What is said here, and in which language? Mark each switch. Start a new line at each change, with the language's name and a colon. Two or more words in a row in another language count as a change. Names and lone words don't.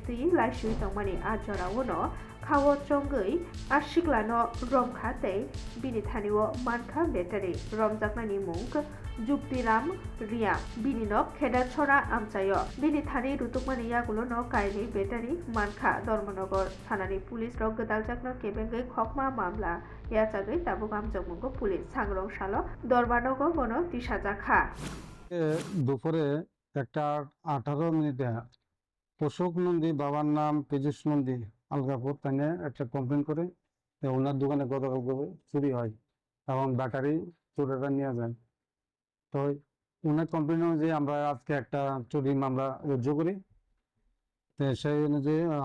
Bodo: तुई लाइसुइ तंमानि आज जरावनो खावो चंगै आशिक्लानो रमखा तै बिनि थानिओ मानखा बेटारि रमजाकनानि मुंग जुक्तिराम रिया बिनिनो खेदाछरा आमचायो बिनि थानि रुतुकमानि यागुलोनो काइनि बेटारि मानखा धर्मनगर थानानि पुलिस रक गदालजाकनो केबेंगै खकमा मामला याचागै दाबुक आमजोंमुंगो पुलिस सांग्रं सालो दरबानगो बनो तिसाजाखा
Bangla: দুপুরে 1:18 মিনিটে অশোক নন্দী বাবার নাম পীযুষ নন্দী আলগাপুর তাকে একটা কমপ্লেন করে ওনার দোকানে গতকাল চুরি হয় এবং ব্যাটারি চোরেরা নিয়ে যায় তো ওনার কমপ্লেন অনুযায়ী আমরা আজকে একটা চুরি মামলা রুজু করি তো সেই অনুযায়ী